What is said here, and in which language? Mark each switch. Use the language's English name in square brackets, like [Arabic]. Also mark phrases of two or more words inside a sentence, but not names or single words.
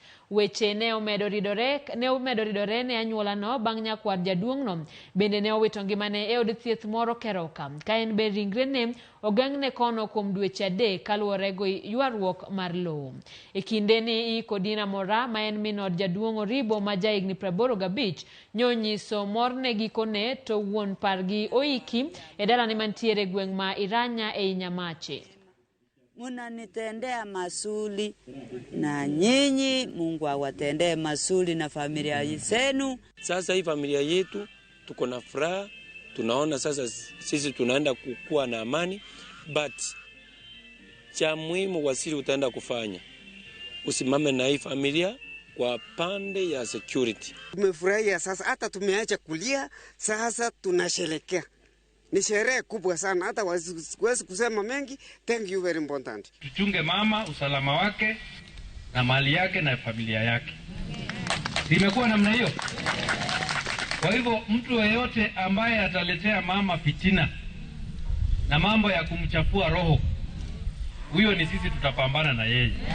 [Luo (Kenya and Tanzania)] Weche ne omedo ridore ne anyuola no bang' nyakwar jaduong' no bende ne owito ngimane e od thieth moro Keroka ka en be ringrene ogeng'ne kono kuom dweche 3 kaluwore gi ywaruok mar lowo. E kinde ni Kodina Mora ma en min od jaduong' Oribo ma jahigni 85 nyonyiso morne gikone to wuon pargi oiki e dalane mantiere gweng' ma Iranya e Nyamache. [Swahili] Munanitendea mazuri na nyinyi, Mungu awatendee mazuri na familia zenu. Sasa hii familia yetu tuko na furaha, tunaona sasa sisi tunaenda kukua na amani, but cha muhimu Wasiri utaenda kufanya, usimame na hii familia kwa pande ya security. Tumefurahia sasa, hata tumeacha kulia, sasa tunasherehekea. Ni sherehe kubwa sana, hata wasiwezi kusema mengi. [English] Thank you very important. [Swahili] Tuchunge mama, usalama wake na mali yake na familia yake. Imekuwa namna hiyo. Kwa hivyo mtu yeyote ambaye ataletea mama fitina na mambo ya kumchafua roho, huyo ni sisi tutapambana na yeye.